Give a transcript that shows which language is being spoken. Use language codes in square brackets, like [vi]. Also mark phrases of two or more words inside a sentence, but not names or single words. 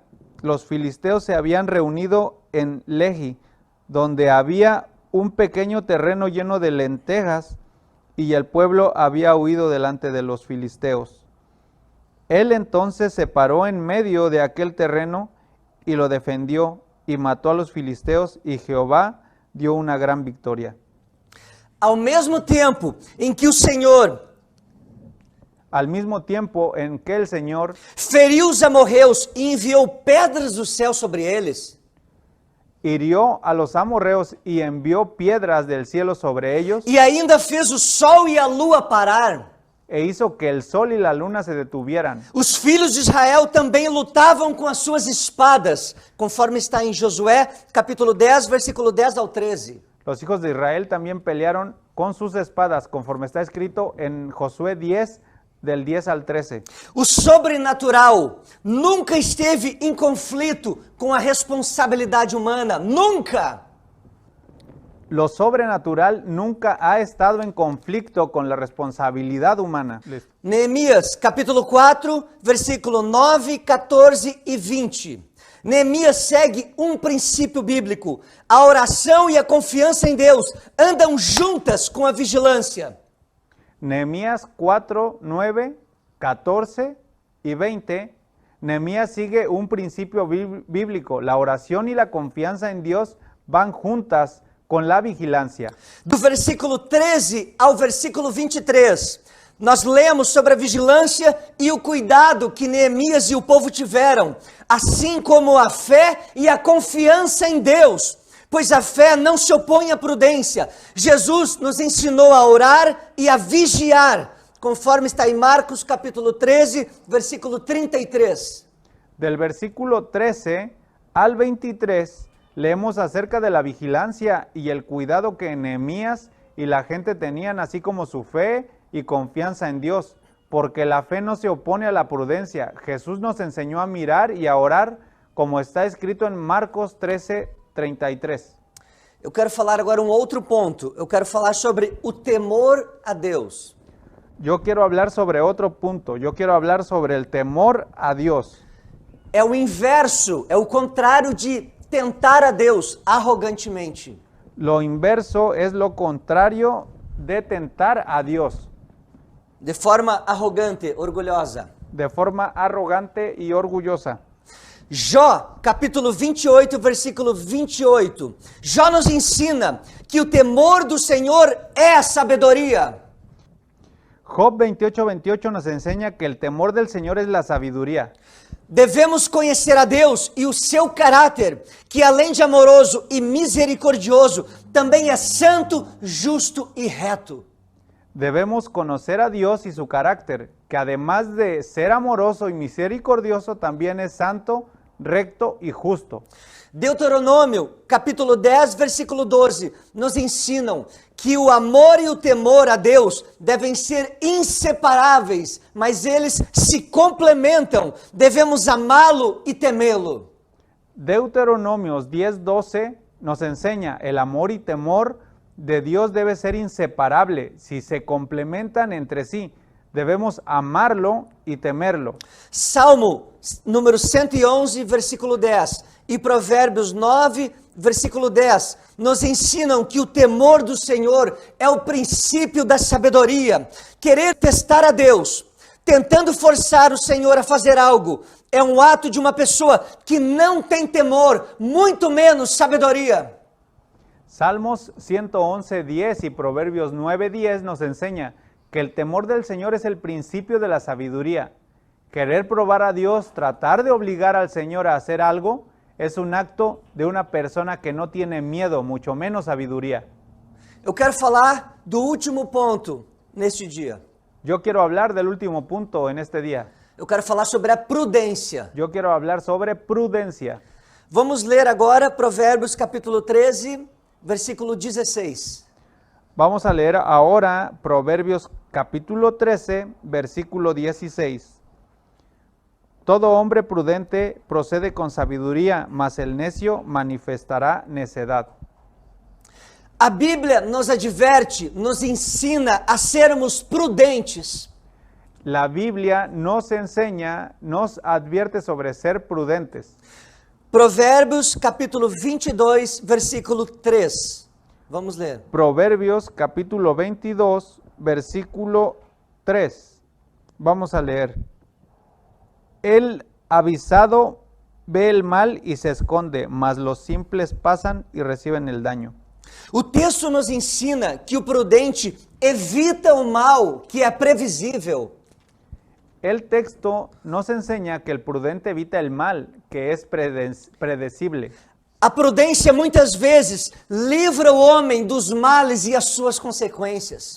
[es] Los filisteos se habían reunido en Lehi, donde había un pequeño terreno lleno de lentejas, y el pueblo había huido delante de los filisteos. Él entonces se paró en medio de aquel terreno y lo defendió y mató a los filisteos, y Jehová dio una gran victoria. [pt] Ao mesmo tempo em que o Senhor [es] Al mismo tiempo en que el Señor [pt] feriu os amorreus e enviou pedras do céu sobre eles, [es] hirió a los amorreos y envió piedras del cielo sobre ellos, [pt] e ainda fez o sol e a lua parar, [es] e hizo que el sol y la luna se detuvieran. [pt] os filhos de Israel também lutavam com as suas espadas, conforme está em Josué, capítulo 10, versículo 10 ao 13. [es] Los hijos de Israel también pelearon con sus espadas, conforme está escrito en Josué 10, del 10 al 13. [pt] O sobrenatural nunca esteve em conflito com a responsabilidade humana, nunca! [es] Lo sobrenatural nunca ha estado en conflicto con la responsabilidad humana. [pt] Neemias, capítulo 4, versículo 9, 14 e 20. Neemias segue um princípio bíblico. A oração e a confiança em Deus andam juntas com a vigilância. [es] Nehemías 4, 9, 14 y 20. Nehemías sigue un principio bíblico. La oración y la confianza en Dios van juntas con la vigilancia. [pt] Do versículo 13 ao versículo 23, nós lemos sobre a vigilância e o cuidado que Neemias e o povo tiveram, assim como a fé e a confiança em Deus, pois a fé não se opõe à prudência. Jesus nos ensinou a orar e a vigiar, conforme está em Marcos capítulo 13, versículo 33. [es] Del versículo 13 al 23 leemos acerca de la vigilancia y el cuidado que Nehemías y la gente tenían, así como su fe y confianza en Dios, porque la fe no se opone a la prudencia. Jesús nos enseñó a mirar y a orar, como está escrito en Marcos 13, 33. [pt] Eu quero falar agora um outro ponto. Eu quero falar sobre o temor a Deus. [es] Yo quiero hablar sobre otro punto. Yo quiero hablar sobre el temor a Dios. [pt] É o inverso, é o contrário de tentar a Deus arrogantemente. [es] Lo inverso es lo contrario de tentar a Dios. [pt] De forma arrogante, orgulhosa. [es] De forma arrogante y orgullosa. [pt] Jó, capítulo 28, versículo 28. Jó nos ensina que o temor do Senhor é a sabedoria. [es] Job 28, 28 nos enseña que el temor del Señor es la sabiduría. [pt] Devemos conhecer a Deus e o seu caráter, que além de amoroso e misericordioso, também é santo, justo e reto. [es] Debemos conocer a Dios y su carácter, que además de ser amoroso y misericordioso, también es santo, recto y justo. [pt] Deuteronômio, capítulo 10, versículo 12, nos ensinam que o amor e o temor a Deus devem ser inseparáveis, mas eles se complementam. Devemos amá-lo e temê-lo. [es] Deuteronomios 10, 12 nos enseña el amor y temor de Dios debe ser inseparable. Si se complementan entre sí, debemos amarlo y temerlo. [pt] Salmo número 111, versículo 10 e Provérbios 9, versículo 10 nos ensinam que o temor do Senhor é o princípio da sabedoria. Querer testar a Deus, tentando forçar o Senhor a fazer algo, é um ato de uma pessoa que não tem temor, muito menos sabedoria. [es] Salmos 111, 10 y Proverbios 9, 10 nos enseña que el temor del Señor es el principio de la sabiduría. Querer probar a Dios, tratar de obligar al Señor a hacer algo, es un acto de una persona que no tiene miedo, mucho menos sabiduría. [pt] Eu quero falar do último ponto neste dia. [es] Yo quiero hablar del último punto en este día. [pt] Eu quero falar sobre a prudência. [es] Yo quiero hablar sobre prudencia. [pt] Vamos ler agora Provérbios capítulo 13, versículo 16. [es] Vamos a leer ahora Proverbios capítulo 13, versículo 16. Todo hombre prudente procede con sabiduría, mas el necio manifestará necedad. [pt] A Bíblia nos adverte, nos ensina a sermos prudentes. [es] La Biblia nos enseña, nos advierte sobre ser prudentes. [pt] Provérbios capítulo 22, versículo 3. Vamos ler. [es] Proverbios capítulo 22, versículo 3. Vamos a leer. El avisado ve el mal y se esconde, mas los simples pasan y reciben el daño. [pt] O texto nos ensina que o prudente evita o mal que é previsível. [es] El texto nos enseña que el prudente evita el mal, que es predecible. [pt] A prudência muitas vezes livra o homem dos males e as suas consequências.